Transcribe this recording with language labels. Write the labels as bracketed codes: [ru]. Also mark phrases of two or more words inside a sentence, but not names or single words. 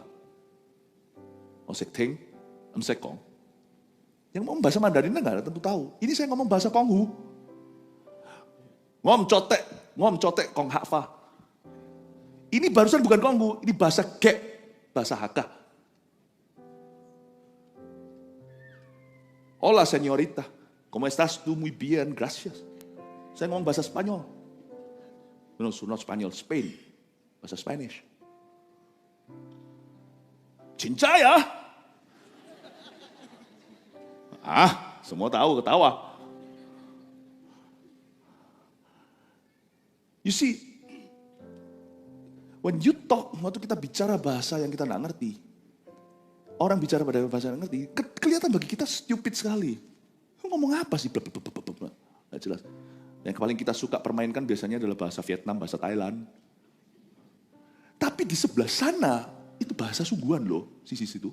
[yue] Oh, si ting, si kong. [id] Yang ngomong bahasa Mandarin enggak tentu tahu. Ini saya ngomong bahasa Konghu. [hak] Ngom cotek kong hakfa. [id] Ini barusan bukan Konghu, ini bahasa Gek, bahasa Hakka. [es] Hola señorita, ¿cómo estás tú? Muy bien, gracias. [id] Saya ngomong bahasa Spanyol. [en] No, not Spanyol, Spain. Bahasa Spanish. [id] Cinca ya? Semua tahu, ketawa. [en] You see, when you talk, [id] waktu kita bicara bahasa yang kita nggak ngerti, orang bicara pada bahasa yang nggak ngerti, kelihatan bagi kita stupid sekali. Ngomong apa sih? Nggak jelas. Yang paling kita suka permainkan biasanya adalah bahasa Vietnam, bahasa Thailand. Tapi di sebelah sana, itu bahasa sungguhan loh, sisi situ.